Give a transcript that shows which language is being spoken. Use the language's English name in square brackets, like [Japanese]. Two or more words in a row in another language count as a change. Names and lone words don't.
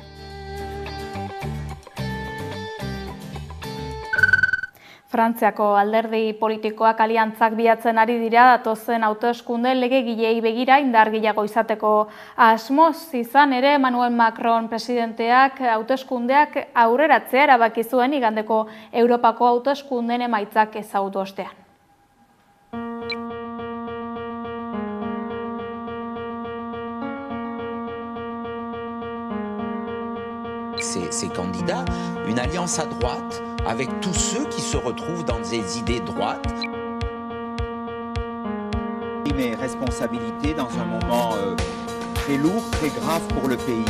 [Basque] Frantziako alderdi politikoak aliantzak bilatzen ari dira datozen hauteskunde legegilei begira indar gehiago izateko asmoz. Izan ere, Emmanuel Macron presidenteak hauteskundeak aurreratzea erabaki zuen igandeko Europako hauteskundeen emaitzak ezagutu ostean. [French] Ces candidats, une alliance à droite avec tous ceux qui se retrouvent dans des idées droites. Mes responsabilités dans un moment très lourd, très grave pour le pays.